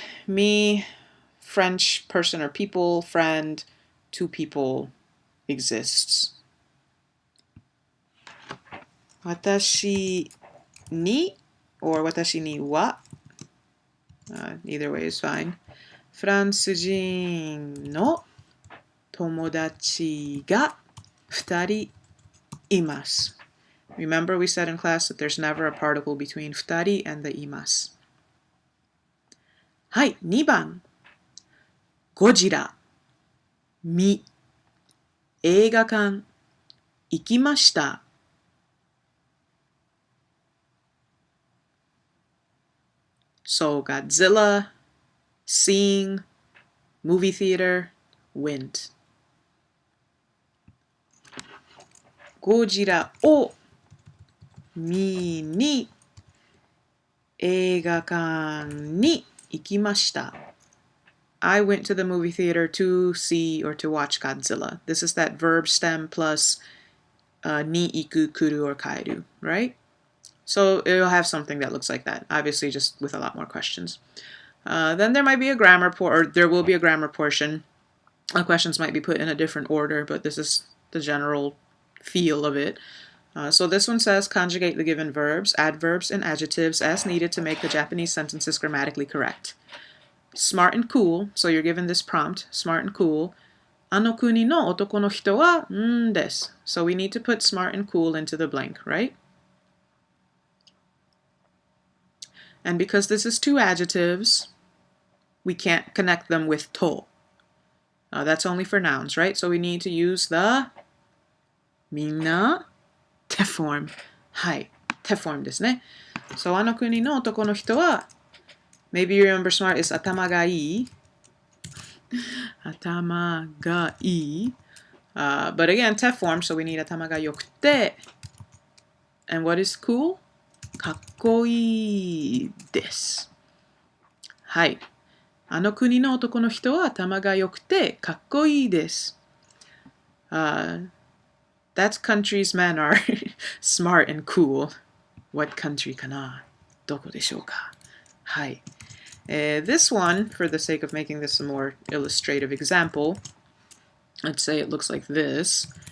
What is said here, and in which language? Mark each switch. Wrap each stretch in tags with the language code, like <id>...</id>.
<en>Me, French person or people, friend, 2 people exists. 私 ni or 私には either way is fine.</en> <ja>フランス人の友達が2人います。</ja> <en>Remember we said in class that there's never a particle between 2人 and the います。</en> <ja>はい、2番。ゴジラ、映画館、行きました。</ja> <en>So Godzilla, seeing, movie theater, went.</en> <ja>ゴジラを見に映画館に行きました。</ja> <en>I went to the movie theater to see or to watch Godzilla. This is that verb stem plus ni, iku, kuru, or kairu, right? So it'll have something that looks like that, obviously just with a lot more questions. Then there might be a grammar or there will be a grammar portion. Questions might be put in a different order, but this is the general feel of it. So this one says conjugate the given verbs, adverbs, and adjectives as needed to make the Japanese sentences grammatically correct. Smart and cool, so you're given this prompt, smart and cool.</en> <ja>あの国の男の人はです.</ja> <en>So we need to put smart and cool into the blank, right? And because this is two adjectives, we can't connect them with to. That's only for nouns, right? So we need to use the みんな te form.</en> <ja>はい、te form ですね。</ja> <en>So</en> <ja>あの国の男の人は</ja> <en>maybe you remember smart is</en> <ja>頭がいい。頭がいい。</ja> <en>But again, te form, so we need 頭が良くて。 And what is cool?</en> <ja>かっこいいです。はい。あの国の男の人は頭が良くてかっこいいです。</ja> <en>That country's men are smart and cool. What country かな？</en> <ja>どこでしょうか？はい。</ja> <en>This one, for the sake of making this a more illustrative example, let's say it looks like this.</en>